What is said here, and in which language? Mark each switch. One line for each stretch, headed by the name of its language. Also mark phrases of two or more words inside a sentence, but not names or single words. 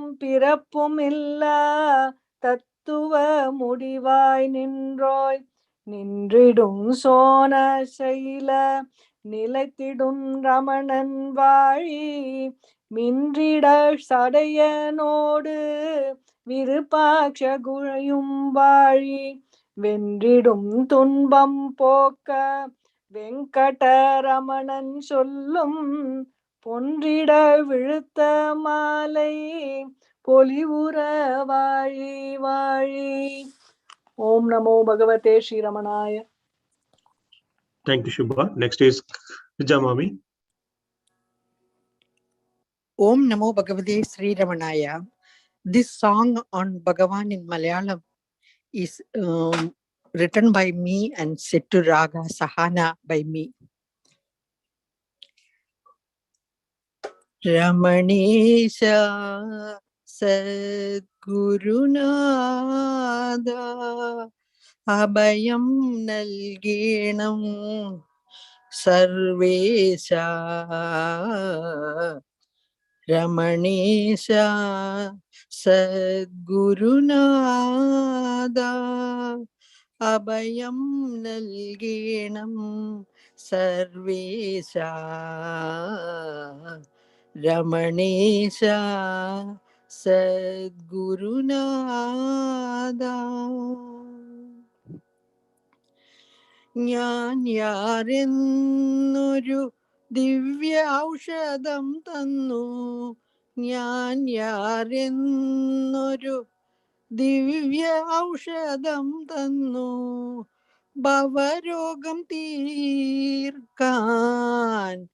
Tamil: பிறப்பும் இல்லா தத்துவ முடிவாய் நின்றோய் நின்றிடும் சோன சைல நிலைத்திடும் ரமணன் வாழி மின்றிட சடையனோடு விருப்பாட்ச குழையும் வாழி வென்றிடும் துன்பம் போக்க வெங்கடரமணன் சொல்லும் பொன்றிட விழுத்த மாலை பொலிவுற வாழி வாழி.
Sanskrit: ॐ नमो भगवते श्री रमणाय.
English: Thank you, Shubha. Next is Jamami.
Sanskrit: ॐ नमो भगवते श्री रमणाय.
English: This song on Bhagavan in Malayalam is written by me and set to Raga Sahana by me.
Malayalam: രമണേശ സദ്ഗുരുനാഥ അഭയം നൽകേണം സർവേശ രമണേശ സദ്ഗുരുനാഥ അഭയം നൽകേണം സർവേശ രമണേശ സദ്ഗുരുനാഥ ഞാൻ യാരെന്നൊരു ദിവ്യ ഔഷധം തന്നു ഞാൻ യാരെന്നൊരു ദിവ്യ ഔഷധം തന്നു ഭവരോഗം തീർക്കാൻ